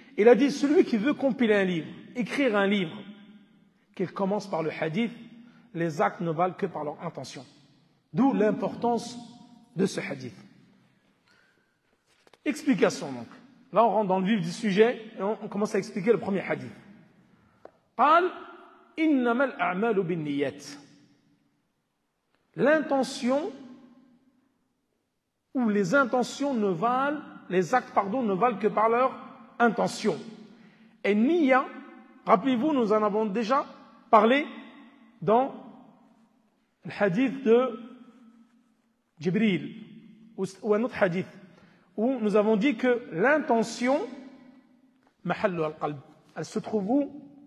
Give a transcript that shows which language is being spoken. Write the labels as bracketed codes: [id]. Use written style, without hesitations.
[fr] Il a dit, celui qui veut compiler un livre, écrire un livre, qu'il commence par le hadith, les actes ne valent que par leur intention. D'où l'importance de ce hadith. Explication donc. Là, on rentre dans le vif du sujet et on commence à expliquer le premier hadith. [ar] قال إنما الأعمال بالنيات. [fr] L'intention ou les intentions ne valent, les actes, pardon, ne valent que par leur intention. Et niya, rappelez-vous, nous en avons déjà parlé dans le hadith de Jibril, ou un autre hadith, où nous avons dit que l'intention, [ar] mahallu al-qalb, [fr] elle se trouve où?